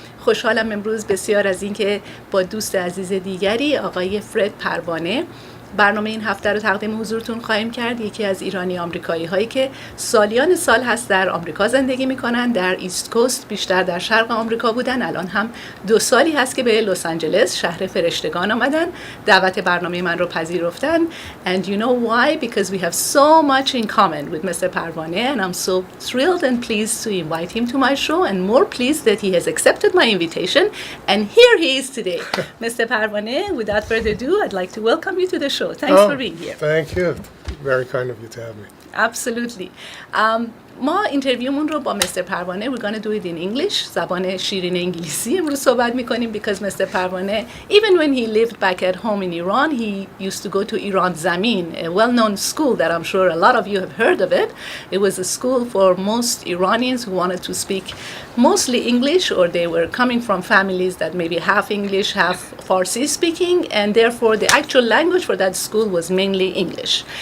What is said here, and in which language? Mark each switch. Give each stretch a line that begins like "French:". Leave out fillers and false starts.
Persian: خوشحالم امروز بسیار از این که با دوست عزیز دیگری آقای فرد پروانه برنامه این هفته رو تقدیم حضورتون خواهیم کرد. یکی از ایرانی آمریکایی هایی که سالیان سال هست در آمریکا زندگی میکنن، در ایست کوست بیشتر در شرق آمریکا بودن، الان هم 2 سالی هست که به لس آنجلس شهر فرشتگان آمدن، دعوت برنامه من رو پذیرفتن.
English: And you know why? Because we have so much in common with Mr. Parvaneh and I'm so thrilled and pleased to invite him to my show and more pleased that he has accepted my invitation and here he is today. Mr. Parvaneh, without further ado, I'd like to welcome you to the show. Thanks for being here. Thank you. Very kind of you to have me. Absolutely.
Persian: ما اینترویومون رو با مستر پروانه
English: we're going to do it in English
Persian: زبان شیرین انگلیسی امروز صحبت میکنیم
English: because Mr. Parvaneh even when he lived back at home in Iran he used to go to Iran Zamin, a well-known school that I'm sure a lot of you have heard of it. It was a school for most Iranians who wanted to speak mostly English or they were coming from families that maybe half English, half Farsi speaking and therefore the actual language for that school was mainly English.